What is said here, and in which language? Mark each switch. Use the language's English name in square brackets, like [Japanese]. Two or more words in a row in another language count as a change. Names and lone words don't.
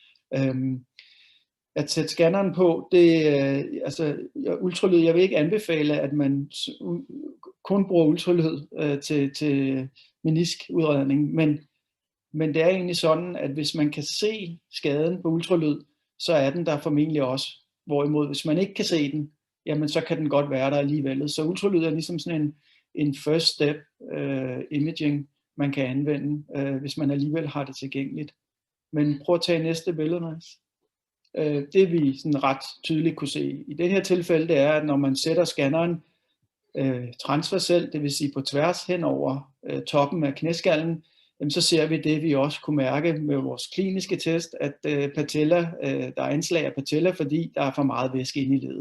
[Danish] At sætte scanneren på, ultralyd, jeg vil ikke anbefale, at man kun bruger ultralyd til meniskudredning, men det er egentlig sådan, at hvis man kan se skaden på ultralyd, så er den der formentlig også. Hvorimod, hvis man ikke kan se den, jamen så kan den godt være der alligevel. Så ultralyd er ligesom sådan en [English] first step imaging, [Danish] man kan anvende, hvis man alligevel har det tilgængeligt. Men prøv at tage næste billede, Mads. Det vi sådan ret tydeligt kunne se i det her tilfælde, det er, at når man sætter scanneren transversalt, det vil sige på tværs hen over toppen af knæskallen, så ser vi det, vi også kunne mærke med vores kliniske test, at patella, der er anslag af patella, fordi der er for meget væske inde i ledet.